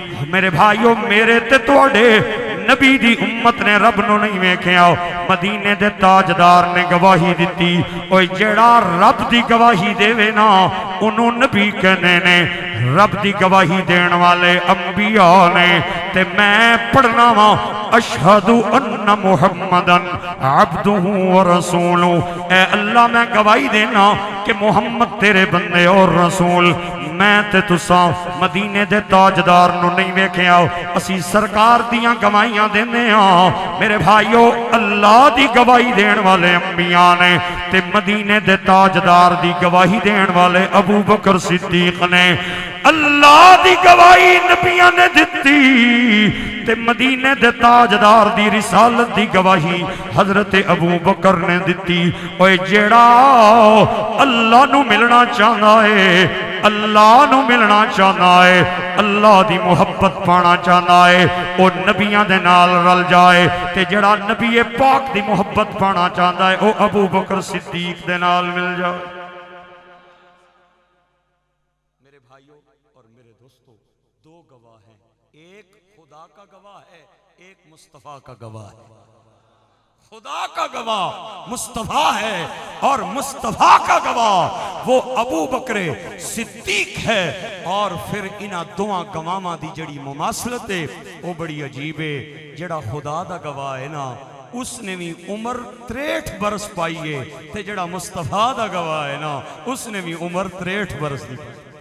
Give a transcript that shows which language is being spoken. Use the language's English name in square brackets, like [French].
[Punjabi] میرے بھائیو میرے تے توڑے نبی دی امت نے رب نو نہیں ویکھیا مدینے دے تاجدار نے گواہی دیتی اوہ جیڑا رب دی گواہی دے وے نا انہوں نبی کہنے نے رب دی گواہی دین والے انبیاء نے تے میں پڑھنا وا [Arabic] اشہدو ان محمدن عبدہ و رسولہ [Punjabi] اے اللہ میں گواہی دینا کہ محمد تیرے بندے اور رسول میں تے تساں مدینے دے تاجدار نو نہیں ویکھیا اسی سرکار دیاں گواہیاں دینے ہاں میرے بھائیو اللہ دی گواہی دین والے انبیاء نے تے مدینے دے تاجدار دی گواہی دین والے ابو بکر صدیق نے اللہ دی گواہی نبیاں نے دتی تے مدینے دے تاجدار دی رسالت دی گواہی حضرت ابو بکر نے دتی اوے جیڑا اللہ نو ملنا چاہنا ہے اللہ نو ملنا چاہنا ہے اللہ دی محبت پانا چاہنا ہے او نبیاں دے نال رل جائے تے جڑا نبی پاک دی محبت پانا چاہتا ہے او ابو بکر صدیق دے نال مل جائے [Urdu] میرے بھائیوں اور میرے دوستوں دو گواہ ہیں ایک خدا کا گواہ ہے ایک مصطفیٰ کا گواہ ہے خدا کا گواہ مصطفیٰ ہے اور مصطفیٰ کا گواہ وہ ابو بکر صدیق ہے اور پھر [Punjabi] انہاں دوہاں گواہاں دی جڑی مماثلت ہے وہ بڑی عجیب ہے جڑا خدا دا گواہ ہے نا اس نے بھی عمر 63 برس پائی ہے تے جڑا مصطفیٰ دا گواہ ہے نا اس نے بھی عمر 63 برس دی پائی